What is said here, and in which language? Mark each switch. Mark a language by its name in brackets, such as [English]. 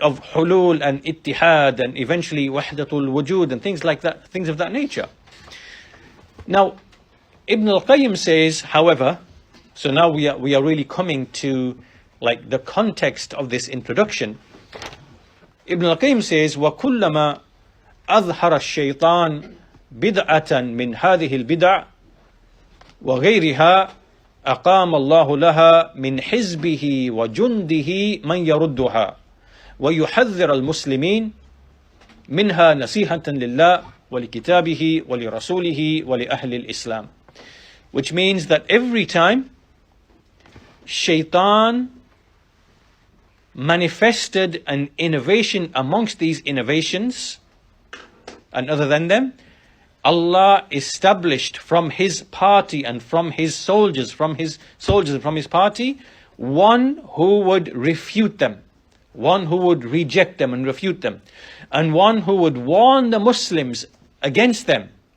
[English] Of hulul and ittihad and eventually wahdatul wujud and things like that, things of that nature. Now, Ibn al-Qayyim says, however, so now we are really coming to like the context of this introduction. Ibn al-Qayyim says, [Arabic] وَكُلَّمَا أَظْهَرَ الشَّيْطَانِ بِدْعَةً مِنْ هَذِهِ الْبِدْعِ وَغَيْرِهَا أقام الله لها من حزبه وجنده من يردها ويحذر المسلمين منها نصيحة لله ولكتابه ولرسوله ولأهل الإسلام. [English] Which means that every time Shaitan manifested an innovation amongst these innovations and other than them, Allah established from His party and from His soldiers, and from His party, one who would refute them, one who would reject them and refute them, and one who would warn the Muslims against them